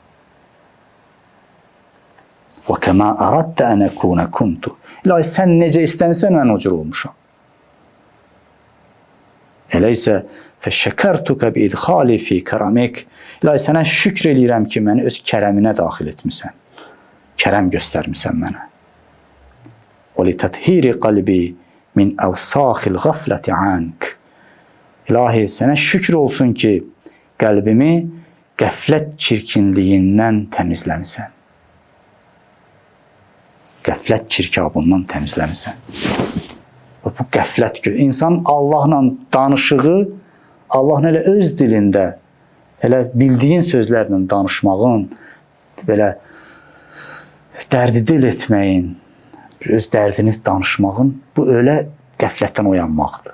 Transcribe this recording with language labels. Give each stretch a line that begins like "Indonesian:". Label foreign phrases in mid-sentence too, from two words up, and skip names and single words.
Arabic: وكما أردت أن أكون كنت.
Azerbaijani: İlahi, sən necə istəmirsən, mən o cür olmuşam. Elə isə
Arabic: فشكرتك بإدخالي في كرمك.
Azerbaijani: İlahi, sənə şükr eləyirəm ki, məni öz kərəminə daxil etmisən. Kərəm göstərmisən mənə.
Arabic: وَلِتَطْهِيرِ قَلْبِي مِنْ أَوْسَاخِ الْغَفْلَةِ عَنْكَ.
Azerbaijani: İlahi, sənə şükür olsun ki, qəlbimi qəflət çirkinliyindən təmizləmisən. Qəflət çirkabından təmizləmisən. Bu qəflət, insan Allahla danışığı, Allahla elə öz dilində, elə bildiyin sözlərlə danışmağın, belə dərdi dil etməyin, öz dərdini danışmağın, bu öyle qəflətdən oyanmaqdır.